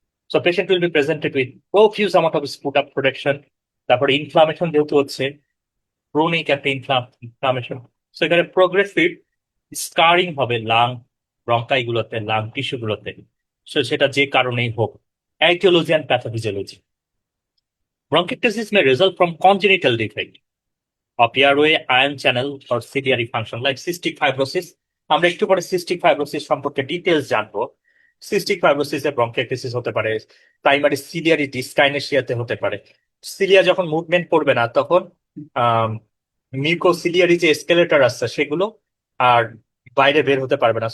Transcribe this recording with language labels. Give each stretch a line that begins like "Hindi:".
English: So patient will be presented with profuse amount of sputum production.
Bangla: তারপরে inflammation যেহেতু হচ্ছে, chronic একটা inflammation, so এখানে প্রোগ্রেসিভ স্কারিং হবে লাং ব্রঙ্কাই গুলোতে, লাং টিস্যু গুলোতে। সো সেটা যে কারণেই হোক,
English: etiology and pathophysiology. Bronchiectasis may result from congenital defect of airway, ion channel, or ciliary function like cystic fibrosis.
Bangla: আমরা একটু পরে সিস্টিক ফাইব্রোসিস সম্পর্কে ডিটেলস জানবো। সিস্টিক ফাইব্রোসিসে ব্রঙ্কিয়াকটাসিস হতে পারে, প্রাইমারি সিলিয়ারি ডিসকাইনেসিয়াতে হতে পারে। সিলিয়া যখন মুভমেন্ট করবে না তখন মিউকোসিলিয়ারি যে স্কেলেটার আছে সেগুলো আর বাইরে বের হতে পারবে না।